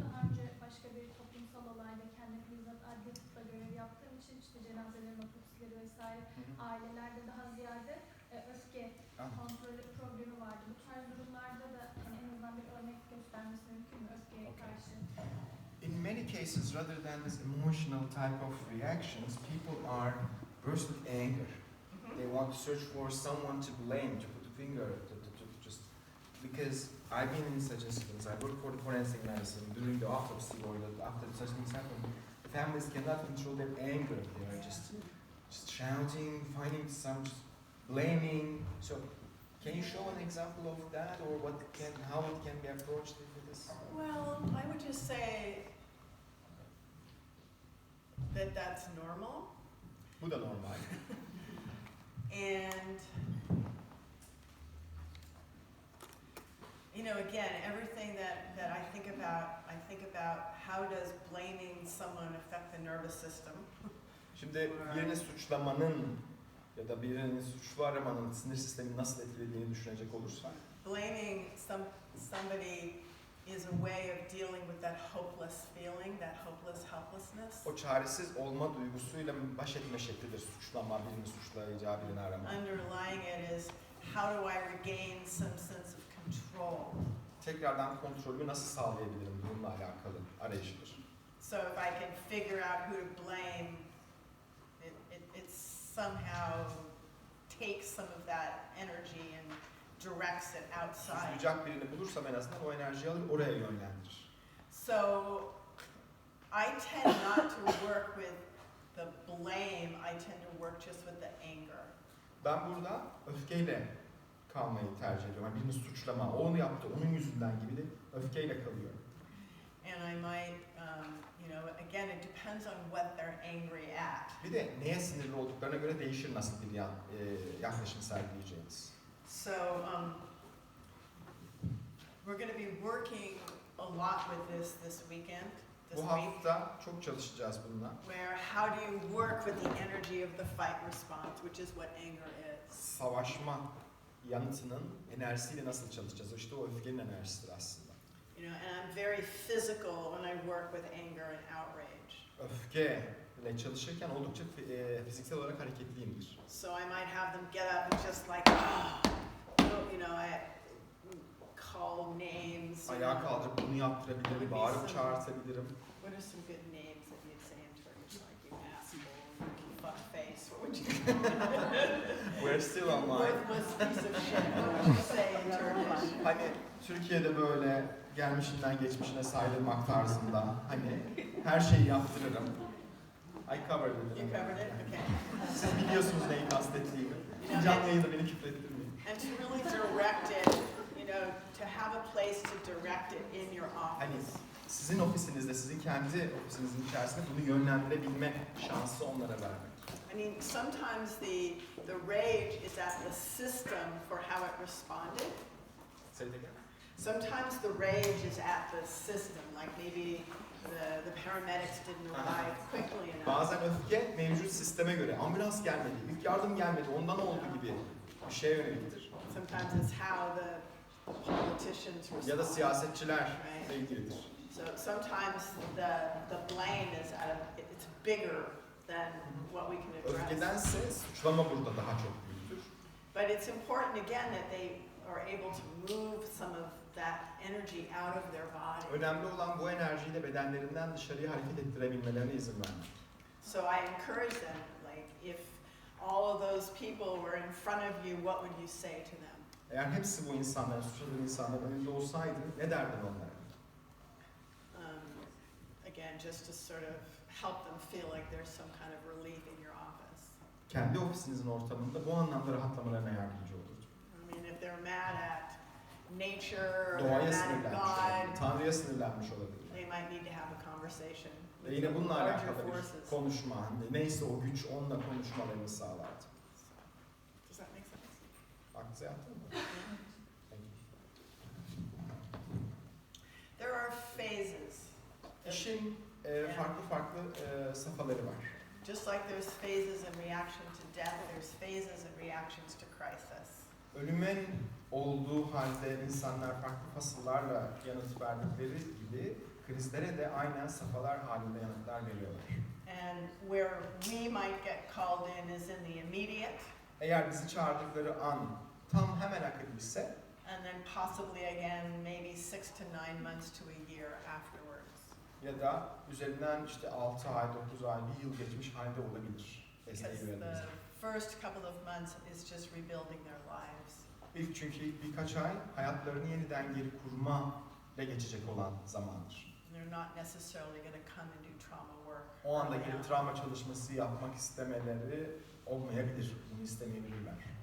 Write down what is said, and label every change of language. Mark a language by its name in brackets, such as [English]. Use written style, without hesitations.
[Turkish] Daha önce başka bir toplumsal olayda kendim bizzat adli tıpla görev yaptığım için işte cenazelerin otopsileri vesaire ailelerde daha ziyade öfke kontrolü problemi vardı. Bu tarz durumlarda da hani en azından bir örnek göstermesi mümkün mü öfkeye karşı? [English] In many cases, rather than this emotional type of reactions, people are burst with anger. They want to search for someone to blame, to put a finger, to just because I've been in such incidents. I work for the forensic medicine during the autopsy or after such things happen. The families cannot control their anger. They are just shouting, finding some, just blaming. So, can you show an example of that, or how it can be approached with this? Well, I would just say that that's normal. [Turkish] Bu da normal. [English] And, you know, again, everything that I think about how does blaming someone affect the nervous system? [Turkish] Şimdi birini suçlamanın ya da birini suçlu aramanın sinir sistemini nasıl etkilediğini düşünecek olursak, [English] Blaming somebody is a way of dealing with that hopeless feeling, that hopeless helplessness. [Turkish] o çaresiz olma duygusuyla baş etme şeklidir suçlama, birini suçlayacağı birini arama. [English] Underlying it is how do I regain some sense of control? [Turkish] Tekrardan kontrolümü nasıl sağlayabilirim bununla alakalı arayışıdır. [English] So if I can figure out who to blame, it somehow takes some of that energy and directs it outside. [Turkish] Suçlayacak birini bulursam en azından o enerjiyi alır oraya yönlendirir. [English] So I tend not to work with the blame, I tend to work just with the anger. [Turkish] Ben burada öfkeyle kalmayı tercih ediyorum. Yani birini suçlama, o onu yaptı, onun yüzünden gibi de öfkeyle kalıyorum. [English] And I might, you know, again, it depends on what they're angry at. [Turkish] Bir de neye sinirli olduklarına göre değişir nasıl bir yaklaşım sergileyeceğiniz. [English] So we're going to be working a lot with this weekend, this [Turkish] Bu [English] week, [Turkish] hafta çok çalışacağız bununla. [English] where how do you work with the energy of the fight response, which is what anger is. [Turkish] Savaşma yanıtının enerjisiyle nasıl çalışacağız? İşte o öfkenin enerjisidir aslında. [English] You know, and I'm very physical when I work with anger and outrage. [Turkish] Öfkeyle çalışırken oldukça fiziksel olarak hareketliyimdir. [English] So I might have them get up and just like, you know, I call names. [Turkish] Ayağa kaldırıp bunu yaptırabilirim, bağırıp çağırtabilirim. [English] What are some good names that you'd say in Turkish, like you asshole, you fuck face? What would you? We're still online. Worthless piece of shit. What would you say in Turkish? [Turkish] Hani Türkiye'de böyle gelmişinden geçmişine saydırmak tarzında hani her şeyi yaptırırım. [English] I covered it. You covered it, okay. [Turkish] Siz biliyorsunuz neyi kastettiğimi. Canlı yayında beni küfrettirmeyin. [English] And to really direct it, you know, to have a place to direct it in your [Turkish] Hani [English] office. [Turkish] sizin ofisinizde, sizin kendi ofisinizin içerisinde bunu yönlendirebilme şansı onlara vermek. [English] I mean, sometimes the rage is at the system for how it responded. Say it again. Sometimes the rage is at the system, like maybe the paramedics didn't arrive quickly enough. [Turkish] Bazen öfke mevcut sisteme göre ambulans gelmedi, ilk yardım gelmedi, ondan oldu gibi bir şeye yöneliktir. [English] Sometimes it's how the politicians respond. [Turkish] Ya da siyasetçilerle ilgilidir. [English] So sometimes the blame is it's bigger than what we can address. [Turkish] Öfkedense suçlama burada daha çok büyüktür. [English] But it's important again that they are able to move some of that energy out of their body. [Turkish] Önemli olan bu enerjiyi de bedenlerinden dışarıya hareket ettirebilmelerine izin vermek. [English] So I encourage them, like if all of those people were in front of you, what would you say to them? [Turkish] Eğer hepsi bu insanların, suçladığın insanların önünde olsaydı ne derdin onlara? [English] Again, just to sort of help them feel like there's some kind of relief in your office. [Turkish] Kendi ofisinizin ortamında bu anlamda rahatlamalarına yardımcı olurdu. [English] I mean, if they're mad at nature or [Turkish] Doğaya [English] they're mad [Turkish] sinirlenmiş [English] at [Turkish] olabilir, [English] God, [Turkish] Tanrı'ya sinirlenmiş olabilir. [English] they might need to have a conversation [Turkish] Ve [English] with [Turkish] yine [English] the [Turkish] bununla [English] larger [Turkish] alakalı bir [English] forces. [Turkish] konuşma, neyse o güç onunla konuşmalarını sağlardı. [English] Does that make sense? [Turkish] Aklınıza yattı mı? [English] Thank you. There are phases. [Turkish] İşin farklı safhaları var. [English] Just like there's phases in reaction to death, there's phases in reactions to crisis. [Turkish] ölümün olduğu halde insanlar farklı fasıllarla yanıt verdikleri gibi krizlere de aynen safhalar halinde yanıtlar veriyorlar. [English] And where we might get called in is in the immediate, [Turkish] Eğer bizi çağırdıkları an tam hemen akıbiyse [English] and then possibly again maybe 6 to 9 months to a year afterwards. [Turkish] ya da üzerinden işte 6 ay, 9 ay, bir yıl geçmiş halde olabilir. [English] Because [Turkish] Desteği [English] the [Turkish] verildiğinizde. [English] first couple of months is just rebuilding their lives. [Turkish] İlk çünkü birkaç ay hayatlarını yeniden geri kurma ile geçecek olan zamandır. [English] They're not necessarily going to come and do trauma work. [Turkish] O anda [English] early [Turkish] gelip [English] on. [Turkish] travma çalışması yapmak istemeleri olmayabilir. Bunu istemeyebilirler.